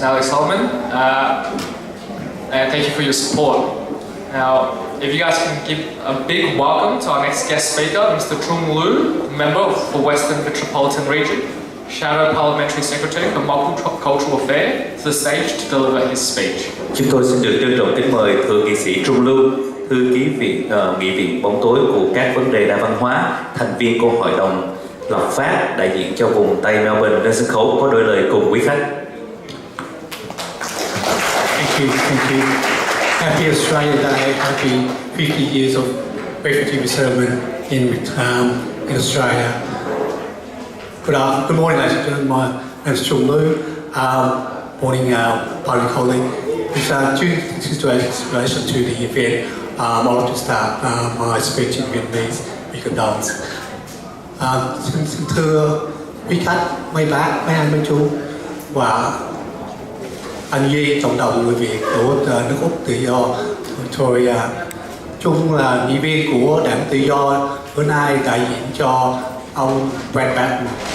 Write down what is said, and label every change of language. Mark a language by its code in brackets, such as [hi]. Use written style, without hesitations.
[en] Natalie Solomon, and thank you for your support. Now, if you guys can give a big welcome to our next guest speaker, Mr. Trung Lu, member of the Western Metropolitan Region, Shadow Parliamentary Secretary for Multicultural Affairs, to the stage to deliver his speech. [vi] Chúng tôi xin được trân trọng kính mời Thượng nghị sĩ Trung Lu, thư ký nghị viện bóng tối của các vấn đề đa văn hóa, thành viên của Hội đồng lập pháp đại diện cho vùng Tây Melbourne lên sân khấu có đôi lời cùng quý khách. [en] Thank you. Happy Australia Day. Happy 50 years of refugee resettlement in Australia. Good morning, ladies and gentlemen. My name is Trung Lu. Morning, party colleague. Due to relation to the event, I'd like to start my speech in Vietnamese with condolence. [vi] Xin thưa quý khách, mấy bác, mấy anh, mấy chú và anh Duy, cộng đồng người Việt của nước Úc tự do Victoria. Trung là nghị viên của Đảng Tự do, bữa nay đại diện cho ông Brad Barton.